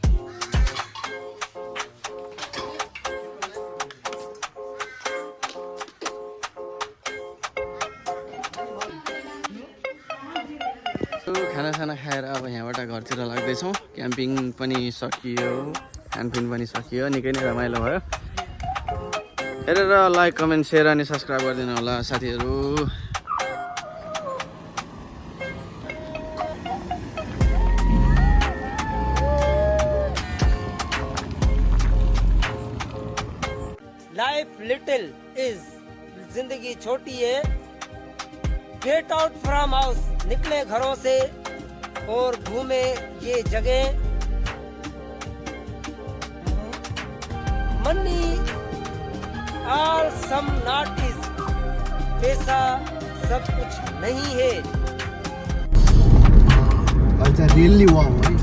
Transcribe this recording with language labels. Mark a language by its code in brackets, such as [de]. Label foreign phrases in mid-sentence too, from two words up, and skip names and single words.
[ne] खानासाना खाएर अब यहाँबाट घरतिर लाग्दैछौँ। क्याम्पिङ पनि सकियो, खानपिन पनि सकियो। निकै नै रमाइलो भयो। हेरेर [en] like comment share [ne] अनि सब्सक्राइब गरिदिनु होला साथीहरू। [en] life little is [hi] जिंदगी छोटी है। [en] get out from house, [hi] निकले घरों से और घूमे ये जगह। [en] money are some not is, [hi] पैसा सब कुछ नहीं है। [en] really wow है